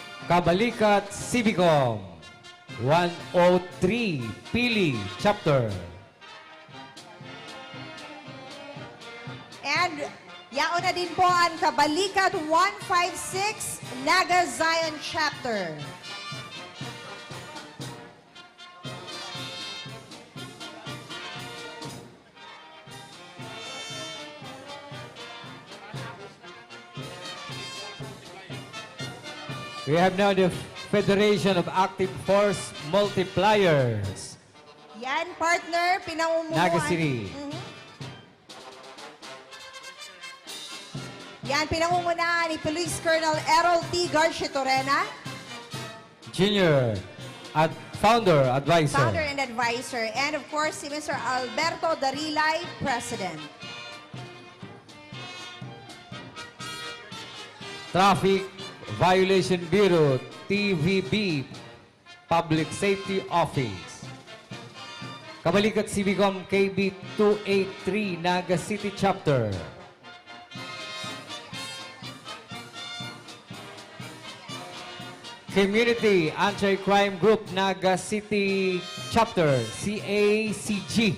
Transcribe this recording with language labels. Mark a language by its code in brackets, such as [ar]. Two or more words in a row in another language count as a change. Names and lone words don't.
[bik] Kabalikat Civicom 103 Pili Chapter. And yaon na din po ang Kabalikat 156 Naga Zion Chapter. [en] We have now the Federation of Active Force Multipliers. [bik] Yan, partner, pinamumunuan. Naga City. Yan, pinamumunuan ni Police Colonel Errol T. Garcia Torena, Junior at Founder Advisor. [en] founder and advisor. And of course, si Mr. Alberto Darilay, President. Traffic Violation Bureau, TVB, Public Safety Office. Kabalikat Civicom KB 283 Naga City Chapter. Community Anti-Crime Group Naga City Chapter, CACG.